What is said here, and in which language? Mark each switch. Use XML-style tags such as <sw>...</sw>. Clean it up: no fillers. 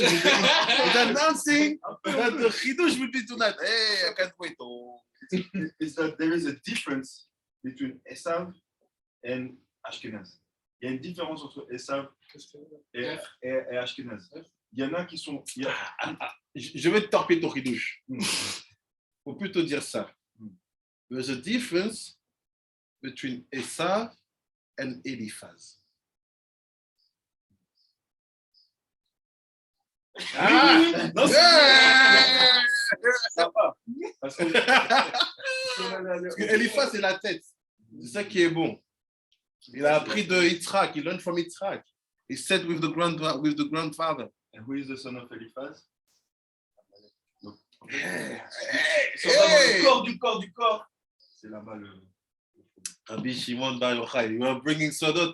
<en>He's announcing that the chidouche will be tonight. Hey, I can't wait. Is that there is a difference between Esav and Ashkenaz.</en> <fr>Il y a une différence entre Esav et Ashkenaz. Il y en a qui sont... Je vais te torpiller ton chidouche. Faut plutôt dire ça.</fr> <en>There's a difference between Esav and Eliphaz.</en> <fr>Ça va. Parce que Parce que Eliphaz, c'est la tête. C'est ça qui est bon. Il a appris de Yitzhak.</fr> <en>He learned from Yitzhak. He sat with the grandfather. and who is the son of Eliphaz? Hey!</en> <fr>Du corps. C'est là-bas le.</fr> <en>Rabbi Shimon Bar Yochai, you are bringing Sodot.</en>